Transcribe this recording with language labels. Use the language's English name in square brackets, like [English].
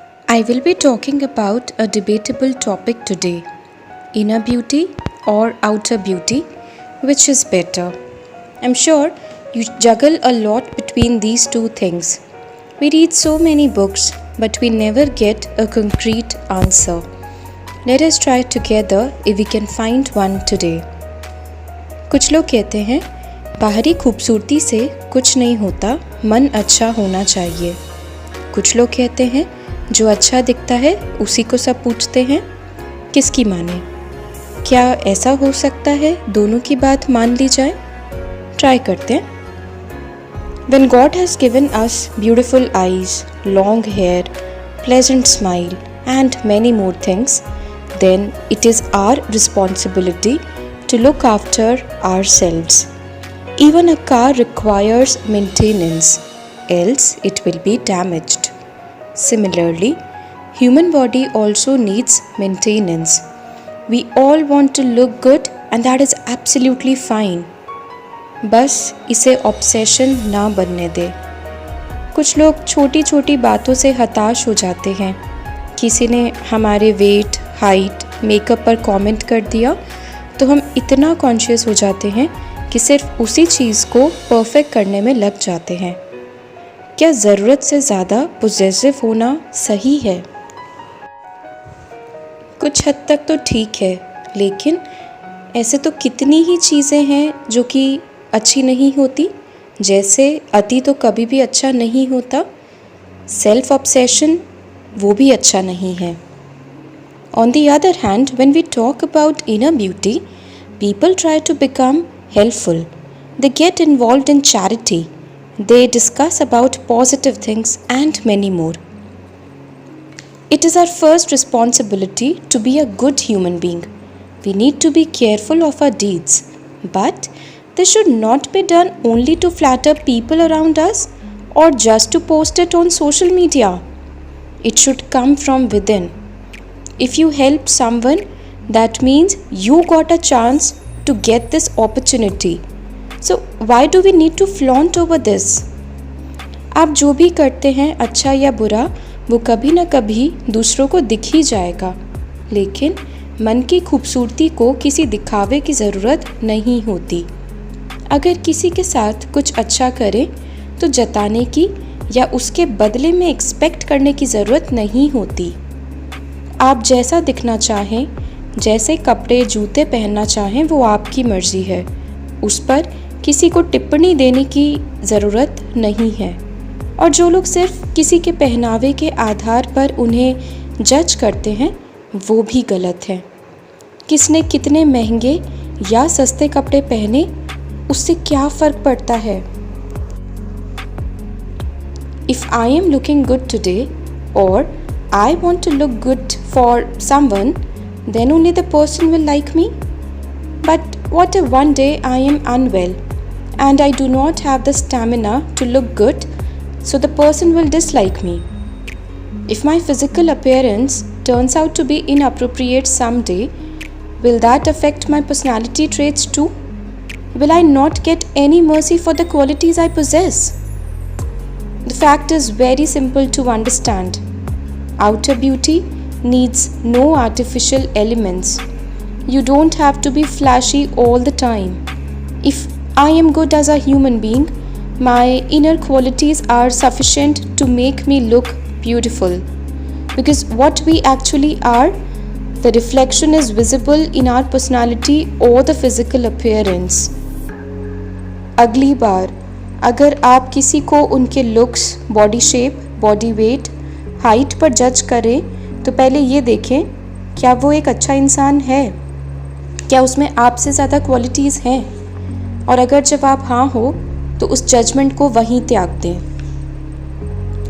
[English] I will be talking about a debatable topic today: inner beauty or outer beauty, which is better? I'm sure you juggle a lot between these two things. We read so many books, but we never get a concrete answer. Let us try together if we can find one today. [Hindi] कुछ लोग कहते हैं बाहरी खूबसूरती से कुछ नहीं होता, मन अच्छा होना चाहिए। कुछ लोग कहते हैं जो अच्छा दिखता है उसी को सब पूछते हैं। किसकी माने? क्या ऐसा हो सकता है दोनों की बात मान ली जाए? ट्राई करते हैं। [English] When God has given us beautiful eyes, long hair, pleasant smile and many more things, then it is our responsibility to look after ourselves. Even a car requires maintenance, else it will be damaged. Similarly, human body also needs maintenance. We all want to look good and that is absolutely fine. [Hindi] बस इसे obsession ना बनने दे। कुछ लोग छोटी छोटी बातों से हताश हो जाते हैं। किसी ने हमारे वेट, हाइट, मेकअप पर कमेंट कर दिया तो हम इतना कॉन्शियस हो जाते हैं कि सिर्फ उसी चीज़ को परफेक्ट करने में लग जाते हैं। क्या ज़रूरत से ज़्यादा पॉजिटिव होना सही है? कुछ हद तक तो ठीक है, लेकिन ऐसे तो कितनी ही चीज़ें हैं जो कि अच्छी नहीं होती। जैसे अति तो कभी भी अच्छा नहीं होता। सेल्फ ऑब्सेशन वो भी अच्छा नहीं है। [English] On the other hand, when we talk about inner beauty, people try to become helpful. They get involved in charity. They discuss about positive things and many more. It is our first responsibility to be a good human being. We need to be careful of our deeds. But this should not be done only to flatter people around us or just to post it on social media. It should come from within. If you help someone, that means you got a chance to get this opportunity. So why do we need to flaunt over this? [Hindi] आप जो भी करते हैं अच्छा या बुरा, वो कभी ना कभी दूसरों को दिख ही जाएगा। लेकिन मन की खूबसूरती को किसी दिखावे की ज़रूरत नहीं होती। अगर किसी के साथ कुछ अच्छा करें तो जताने की या उसके बदले में एक्सपेक्ट करने की ज़रूरत नहीं होती। आप जैसा दिखना चाहें, जैसे कपड़े जूते पहनना चाहें, वो आपकी मर्ज़ी है। उस पर किसी को टिप्पणी देने की ज़रूरत नहीं है। और जो लोग सिर्फ किसी के पहनावे के आधार पर उन्हें जज करते हैं, वो भी गलत है। किसने कितने महंगे या सस्ते कपड़े पहने, उससे क्या फ़र्क पड़ता है? [English] If I am looking good today or I want to look good for someone, then only the person will like me. But what if one day I am unwell and I do not have the stamina to look good, so the person will dislike me? If my physical appearance turns out to be inappropriate someday, will that affect my personality traits too? Will I not get any mercy for the qualities I possess? The fact is very simple to understand. Outer beauty needs no artificial elements. You don't have to be flashy all the time. If I am good as a human being, my inner qualities are sufficient to make me look beautiful. Because what we actually are, the reflection is visible in our personality or the physical appearance. [Hindi] अगली बार अगर आप किसी को उनके looks, body shape, body weight, height पर जज करें तो पहले ये देखें क्या वो एक अच्छा इंसान है, क्या उसमें आपसे ज़्यादा क्वालिटीज़ हैं। और अगर जवाब हाँ हो तो उस जजमेंट को वहीं त्याग दें।